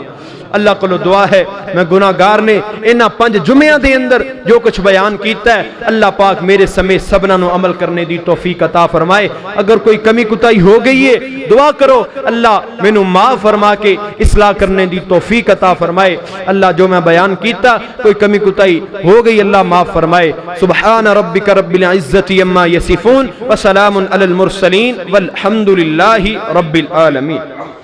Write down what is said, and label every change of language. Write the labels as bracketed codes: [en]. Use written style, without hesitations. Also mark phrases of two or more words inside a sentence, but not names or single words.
[pa] ਅੱਲਾਹ ਕੋ ਦੁਆ ਹੈ, ਮੈਂ ਗੁਨਾਹਗਾਰ ਨੇ ਇਨ੍ਹਾਂ 5 ਜੁੰਮਿਆਂ ਦੇ ਅੰਦਰ ਜੋ ਕੁਝ ਬਿਆਨ ਕੀਤਾ ਹੈ, ਅੱਲਾਹ ਪਾਕ ਮੇਰੇ ਸਮੇਤ ਸਭਨਾਂ ਨੂੰ ਅਮਲ ਕਰਨੇ ਦੀ ਤੌਫ਼ੀਕ ਅਤਾ ਫ਼ਰਮਾਏ। ਅਗਰ ਕੋਈ ਕਮੀ ਕੋਤਾਹੀ ਹੋ ਗਈ ਹੈ, ਦੁਆ ਕਰੋ ਅੱਲਾਹ ਮੈਨੂੰ ਮਾਫ਼ ਫ਼ਰਮਾ ਕੇ ਇਸਲਾਹ ਕਰਨੇ ਦੀ ਤੌਫ਼ੀਕ ਅਤਾ ਫ਼ਰਮਾਏ। ਅੱਲਾਹ ਜੋ ਮੈਂ ਬਿਆਨ ਕੀਤਾ ਕੋਈ ਕਮੀ ਕੋਤਾਹੀ ਹੋ ਗਈ, ਅੱਲਾਹ ਮਾਫ਼ ਫ਼ਰਮਾਏ। [ar] سبحان ربك رب العزة عما يصفون وسلام على المرسلين والحمد لله رب العالمين.